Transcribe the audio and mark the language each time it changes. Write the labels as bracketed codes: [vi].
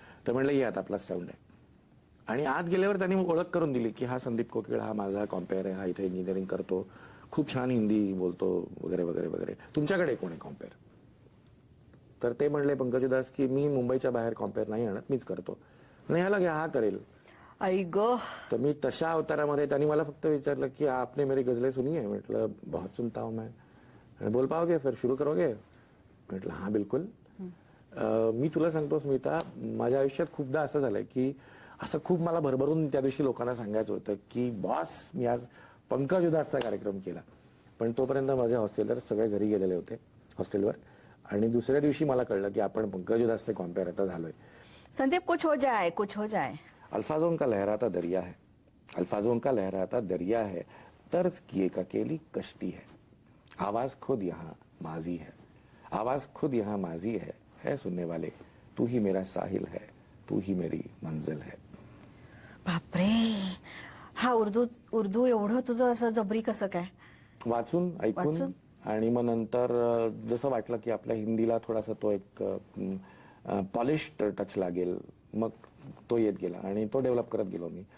[mr] तर म्हणलं, ये आता आपला साऊंड आहे. आणि आत गेल्यावर त्यांनी ओळख करून दिली की हा संदीप कोकिळ, हा माझा कॉम्पेअर आहे, हा इथे इंजिनिअरिंग करतो, खूप छान हिंदी बोलतो वगैरे वगैरे वगैरे. तुमच्याकडे कोण आहे कॉम्पेअर? तर ते म्हणले पंकज उधास की मी मुंबईच्या बाहेर कॉम्पेअर नाही आणत, मीच करतो. नाही, ह्याला घ्या, हा करेल. आई गो. तर मी तशा अवतारामध्ये त्यांनी मला फक्त विचारलं की [hi] आपने मेरी गजलें सुनी है? म्हटलं, बहुत सुनता हूं मैं. बोल पाओगे फिर शुरू करोगे? म्हटलं, हा बिलकुल. [mr] मी तुला सांगतो स्मिता, माझ्या आयुष्यात खूपदा असं झालंय की असं खूप मला भरभरून त्या दिवशी लोकांना सांगायचं होतं की बॉस, मी आज पंकज उधासचा कार्यक्रम केला. पण तोपर्यंत माझे हॉस्टेलर सगळे घरी गेलेले होते हॉस्टेलवर. आणि दुसऱ्या दिवशी मला कळलं की आपण पंकज उधासचे कॉम्पेअर आता झालोय. [hi] संदीप, कुछ हो जाए, कुछ हो जाए. अल्फाजों का लहराता दरिया है, अल्फाजों का लहराता दरिया है, तर्ज की एक अकेली कश्ती है, आवाज खुद यहाँ माजी है, आवाज खुद यहाँ माजी है सुनने वाले, तू ही मेरा साहिल है, तू ही मेरी मंजिल है. [mr] बापरे, हा उर्दू एवढं तुझं असं जबरी कसं काय? वाचून ऐकून. आणि मग नंतर जसं वाटलं की आपल्या हिंदीला थोडासा तो एक पॉलिश्ड टच लागेल, मग तो येत गेला आणि तो डेव्हलप करत गेलो मी.